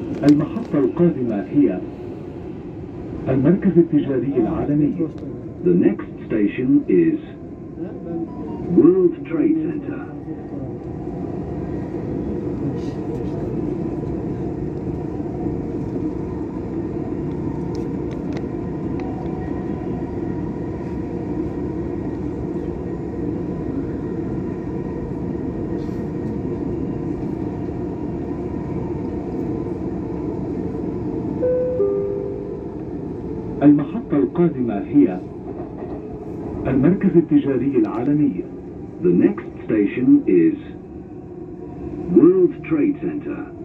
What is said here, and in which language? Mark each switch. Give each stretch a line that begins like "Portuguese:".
Arabic: المحطة القادمة هي المركز التجاري العالمي.
English: The next station is World Trade Center.
Arabic: المحطة القادمة هي المركز التجاري العالمي.
English: The next station is World Trade Center.